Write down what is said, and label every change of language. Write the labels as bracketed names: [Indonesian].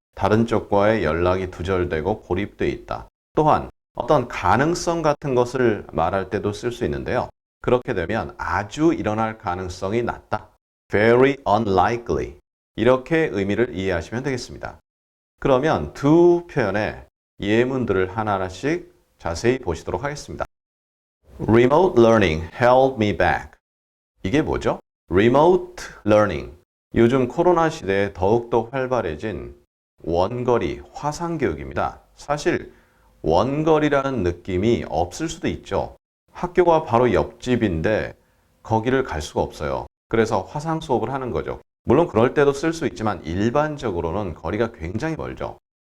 [Korean] 다른 쪽과의 연락이 두절되고 고립되어 있다. 또한 어떤 가능성 같은 것을 말할 때도 쓸 수 있는데요. 그렇게 되면 아주 일어날 가능성이 낮다. [English] Very unlikely. [Korean] 이렇게 의미를 이해하시면 되겠습니다. 그러면 두 표현의 예문들을 하나하나씩 자세히 보시도록 하겠습니다. [English] Remote learning held me back. [Korean] 이게 뭐죠? [English] Remote learning. [Korean] 요즘 코로나 시대에 더욱더 활발해진 원거리, 화상교육입니다. 사실 원거리라는 느낌이 없을 수도 있죠. 학교가 바로 옆집인데 거기를 갈 수가 없어요. 그래서 화상 수업을 하는 거죠. 물론 그럴 때도 쓸 수 있지만 일반적으로는 거리가 굉장히 멀죠.